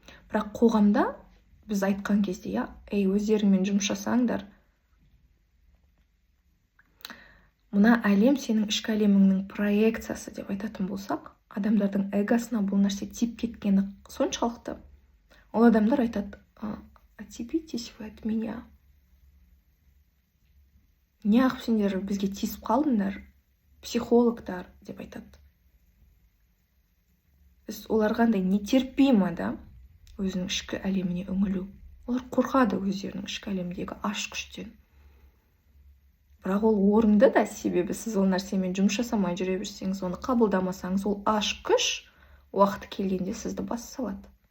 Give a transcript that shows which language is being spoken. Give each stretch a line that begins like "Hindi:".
Kazakh: Бірақ қоғамда біз айтқан кезде, өздеріңмен жұмыс жасаңдар. Мына әлем сенің ішкі әлеміңнің проекциясы деп айтатын болсақ, адамдардың эгосына бұл нәрсе тиіп кеткені соншалықты. Ол адамдар айтады,
Russian: отцепитесь вы от меня.
Kazakh: Неғып сендер бізге тиісіп қалдыңдар, психологтар деп айтады. Біз оларға андай нетерпимо да, өзінің ішкі әлеміне үңілу. Олар қорқады өздерінің ішкі әлемдегі аш күштен. Бірақ ол орынды да, себебі сіз ол нәрсемен жұмыс жасамай жүре берсеңіз, оны қабылдамасаңыз, ол аш күш уақыты келгенде сізді бас салады.